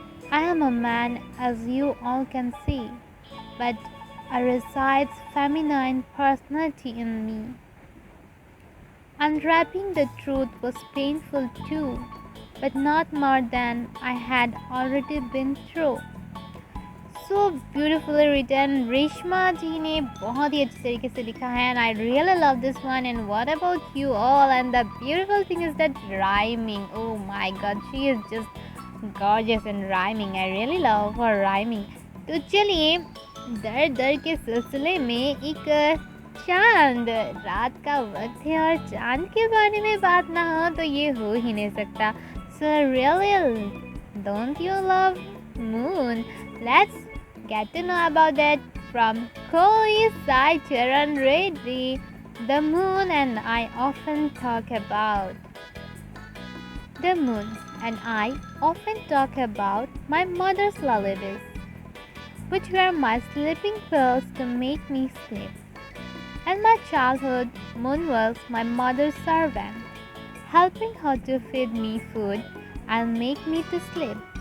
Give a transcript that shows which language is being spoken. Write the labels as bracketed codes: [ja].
[en] I am a man, as you all can see, but resides feminine personality in me. Unwrapping the truth was painful too, but not more than I had already been through. So beautifully written Reshma [hi] जी ने बहुत ही अच्छी तरीके से लिखा है [en] and I really love this one and what about you all and the beautiful thing is that rhyming oh my god she is just gorgeous in rhyming I really love her rhyming [hi] तो चलिए दर दर के सिलसिले में एक चांद रात का वक्त है और चांद के बारे में बात ना हो तो ये हो ही नहीं सकता [en] so really don't you love moon let's get to know about that from [hi] Kohli Sai Charan Reddy. [en] The moon and I often talk about. The moon and I often talk about my mother's lullabies, which were my sleeping pills to make me sleep. And my childhood moon was my mother's servant, helping her to feed me food and make me to sleep.